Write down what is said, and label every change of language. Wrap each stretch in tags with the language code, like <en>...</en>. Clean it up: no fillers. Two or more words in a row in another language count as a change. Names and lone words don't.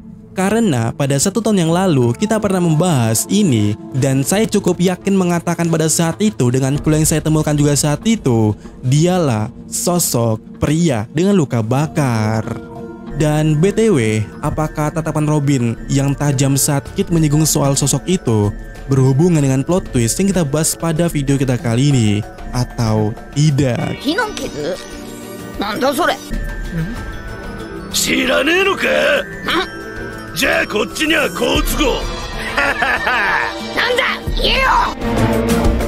<id>Karena pada 1 tahun yang lalu kita pernah membahas ini, dan saya cukup yakin mengatakan pada saat itu dengan clue yang saya temukan juga saat itu, dialah sosok pria dengan luka bakar. Dan BTW, apakah tatapan Robin yang tajam saat Kid menyinggung soal sosok itu berhubungan dengan</id> <en>plot twist</en> <id>yang kita bahas pada video kita kali ini atau tidak?</id> <ja>なんだそれ? 知らねえのか? じゃあこっちには好都合。なんだ言えよ。</ja>